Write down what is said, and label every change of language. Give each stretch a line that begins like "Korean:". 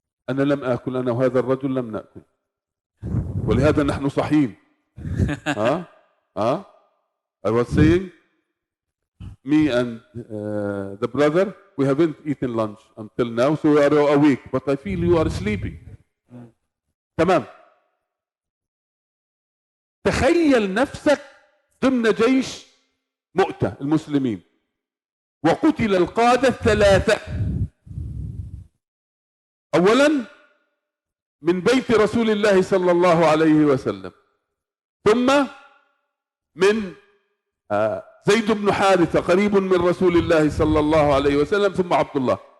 Arabic: أنا لم آكل، أنا وهذا الرجل لم نأكل، ولهذا نحن صحيين.
English: I was saying, me and the brother, we haven't eaten lunch until now, so we are awake, but I feel you are sleeping.
Arabic: تمام. تخيل نفسك ضمن جيش مؤتة المسلمين وقتل القادة 3. أولا من بيت رسول الله صلى الله عليه وسلم، ثم من زيد بن حارثة قريب من رسول الله صلى الله عليه وسلم، ثم عبد الله.